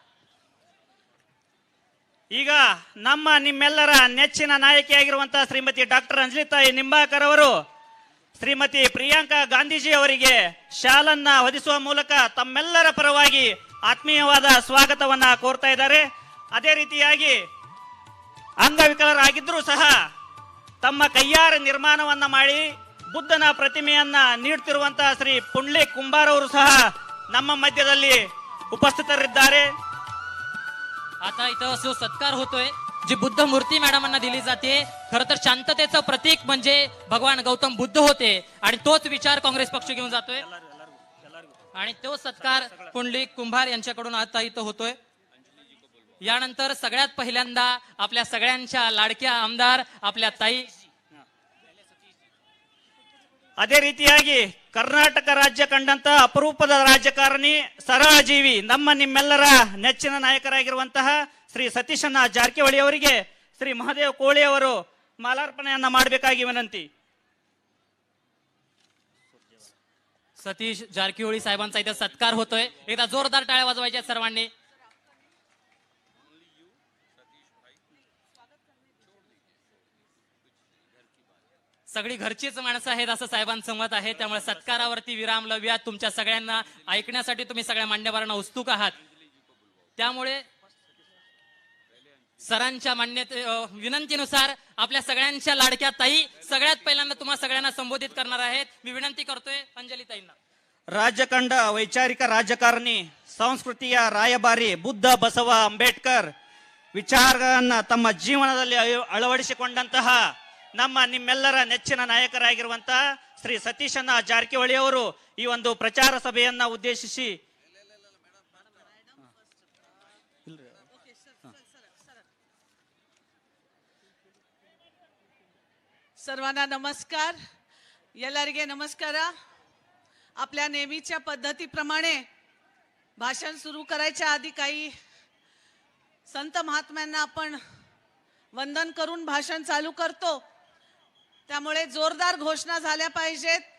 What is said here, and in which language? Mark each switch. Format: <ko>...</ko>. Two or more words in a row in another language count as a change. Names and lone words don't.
<kn>ಈಗ ನಮ್ಮ ನಿಮ್ಮೆಲ್ಲರ ನೆಚ್ಚಿನ ನಾಯಕಿಯಾಗಿರುವಂತಹ ಶ್ರೀಮತಿ ಡಾಕ್ಟರ್ ಅಂಜಲಿತಾಯಿ ನಿಂಬಾಕರ್ ಅವರು ಶ್ರೀಮತಿ ಪ್ರಿಯಾಂಕಾ ಗಾಂಧೀಜಿ ಅವರಿಗೆ ಶಾಲನ್ನ ಹೊದಿಸುವ ಮೂಲಕ ತಮ್ಮೆಲ್ಲರ ಪರವಾಗಿ ಆತ್ಮೀಯವಾದ ಸ್ವಾಗತವನ್ನ ಕೋರ್ತಾ ಇದ್ದಾರೆ. ಅದೇ ರೀತಿಯಾಗಿ ಅಂಗವಿಕಲರಾಗಿದ್ರೂ ಸಹ ತಮ್ಮ ಕೈಯಾರ ನಿರ್ಮಾಣವನ್ನ ಮಾಡಿ ಬುದ್ಧನ ಪ್ರತಿಮೆಯನ್ನ ನೀಡುತ್ತಿರುವಂತಹ ಶ್ರೀ ಪುಂಡ್ಲಿಕ್ ಕುಂಬಾರ್ ಅವರು ಸಹ ನಮ್ಮ ಮಧ್ಯದಲ್ಲಿ ಉಪಸ್ಥಿತರಿದ್ದಾರೆ.</kn> <mr>आता इथं जो सत्कार होतोय जी बुद्ध मूर्ती मॅडमांना दिली जाते, खरं तर शांततेचं प्रतीक म्हणजे भगवान गौतम बुद्ध होते आणि तोच विचार काँग्रेस पक्ष घेऊन जातोय आणि तो सत्कार पुंडलिक कुंभार यांच्याकडून आता इथं होतोय. यानंतर सगळ्यात पहिल्यांदा आपल्या सगळ्यांच्या लाडक्या आमदार आपल्या ताई,</mr> <kn>ಅದೇ ರೀತಿಯಾಗಿ ಕರ್ನಾಟಕ ರಾಜ್ಯ ಕಂಡಂತ ಅಪರೂಪದ ರಾಜಕಾರಣಿ, ಸರಳ ಜೀವಿ, ನಮ್ಮ ನಿಮ್ಮೆಲ್ಲರ ನೆಚ್ಚಿನ ನಾಯಕರಾಗಿರುವಂತಹ ಶ್ರೀ ಸತೀಶಣ್ಣ ಜಾರಕಿಹೊಳಿ ಅವರಿಗೆ ಶ್ರೀ ಮಹದೇವ್ ಕೋಳಿ ಅವರು ಮಾಲಾರ್ಪಣೆಯನ್ನ ಮಾಡಬೇಕಾಗಿ ವಿನಂತಿ.</kn> <mr>सतीश जारकिहोळी साहेबांचा इथं सत्कार होतोय. एकदा जोरदार टाळ्या वाजवायच्या सर्वांनी. सगळी घरचीच माणसं आहेत असं साहेबांचं मत आहे, त्यामुळे सत्कारावरती विराम लावूया. तुमच्या सगळ्यांना ऐकण्यासाठी तुम्ही सगळ्या मान्यवरांना उत्सुक आहात, त्यामुळे सरांच्या विनंतीनुसार आपल्या सगळ्यांच्या लाडक्या ताई सगळ्यात पहिल्यांदा तुम्हा सगळ्यांना संबोधित करणार आहेत. मी विनंती करतोय अंजली ताईंना.</mr> <kn>ರಾಜ್ಯ ಕಂಡ ವೈಚಾರಿಕ ರಾಜಕಾರಣಿ, ಸಂಸ್ಕೃತಿಯ ರಾಯಭಾರಿ ಬುದ್ಧ ಬಸವ ಅಂಬೇಡ್ಕರ್ ವಿಚಾರಗಳನ್ನ ತಮ್ಮ ಜೀವನದಲ್ಲಿ ಅಳವಡಿಸಿಕೊಂಡಂತಹ ನಮ್ಮ ನಿಮ್ಮೆಲ್ಲರ ನೆಚ್ಚಿನ ನಾಯಕರಾಗಿರುವಂತಹ ಶ್ರೀ ಸತೀಶಣ್ಣ ಜಾರಕಿಹೊಳಿ ಅವರು ಈ ಒಂದು ಪ್ರಚಾರ ಸಭೆಯನ್ನ ಉದ್ದೇಶಿಸಿ</kn> <mr>सर्वांना नमस्कार.</mr> <kn>ಎಲ್ಲರಿಗೆ नमस्कार.</kn> <mr>आपल्या नेहमीच्या पद्धतीप्रमाणे भाषण सुरू करायच्या आधी काही संत महात्म्यांना आपण वंदन करून भाषण चालू करतो, त्यामुळे जोरदार घोषणा झाल्या पाहिजेत.</mr>